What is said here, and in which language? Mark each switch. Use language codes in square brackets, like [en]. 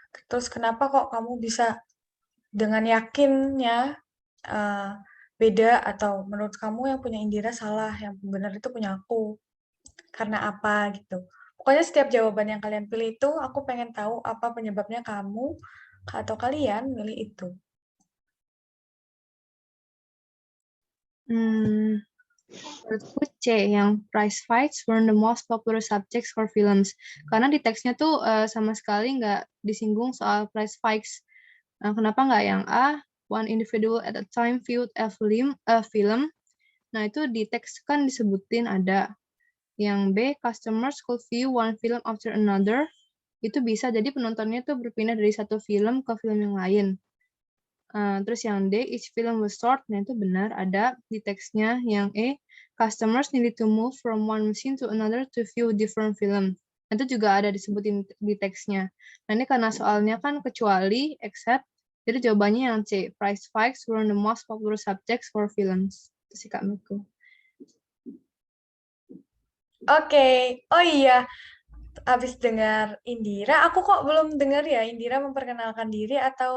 [id] Terus kenapa kok kamu bisa dengan yakinnya eh, beda atau menurut kamu yang punya Indira salah, yang benar itu punya aku? Karena apa gitu. Pokoknya setiap jawaban yang kalian pilih itu, aku pengen tahu apa penyebabnya kamu atau kalian milih itu. Menurutku C, yang [en] prize fights were the most popular subjects for films. [id] Karena di teksnya tuh sama sekali nggak disinggung soal prize fights. Kenapa nggak yang A, [en] one individual at a time viewed a film. [id] Nah, itu di teks kan disebutin ada. Yang B, [en] customers could view one film after another. [id] Itu bisa jadi penontonnya tuh berpindah dari satu film ke film yang lain. Terus yang D, [en] each film was short. [id] Nah, itu benar ada di teksnya. Yang E, [en] customers needed to move from one machine to another to view different film. [id] Nah, itu juga ada disebutin di teksnya. Nah, ini karena soalnya kan kecuali, except, jadi jawabannya yang C, [en] price fights were the most popular subjects for films. [id] Itu sih Kak Miku. Oke, oh iya, habis dengar Indira, aku kok belum dengar ya Indira memperkenalkan diri atau